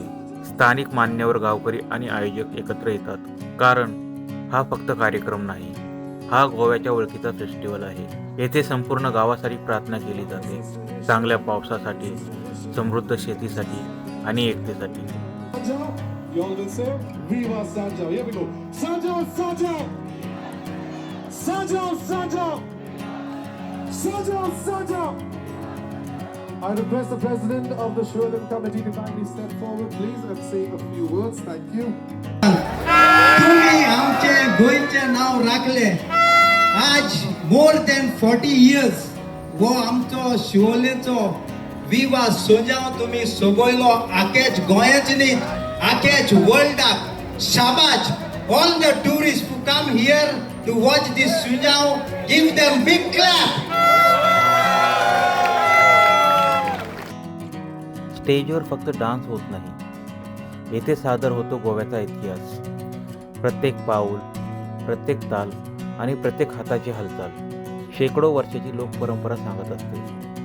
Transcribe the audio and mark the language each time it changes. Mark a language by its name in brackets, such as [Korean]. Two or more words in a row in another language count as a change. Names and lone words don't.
[Marathi] स्थानिक मान्यवर, गावकरी आणि आयोजक एकत्र येतात. कारण हा फक्त कार्यक्रम नाही, हा गोव्याच्या ओळखीचा फेस्टिवल आहे. येथे संपूर्ण गावासाठी प्रार्थना केली जाते, चांगल्या पावसासाठी, समृद्ध शेतीसाठी आणि एकतेसाठी. [English] You all will say, Viva Sanjao. Here we go. Sanjao, Sanjao. Sanjao, Sanjao. Sanjao, Sanjao. I request the president of the Shualim committee to kindly step forward, please, and say a few words. Thank you. [Marathi] तुम्ही आमचे गोयचे नाव राखले. [Konkani] आज [English] more than 40 years [Konkani] वो आमचो शिवोलेचो विवा सोजाव तुम्ही सोबयलो. आखेच गोंयच न्ही, आखेच वर्ल्डाक शाबाश. [English] All the tourists who come here to watch this Sujao, give them big clap. [Marathi] स्टेजवर फक्त डान्स होत नाही, येथे सादर होतो गोव्याचा इतिहास. प्रत्येक पाऊल, प्रत्येक ताल आणि प्रत्येक हाताची हालचाल शेकडो वर्षाची लोकपरंपरा सांगत असते.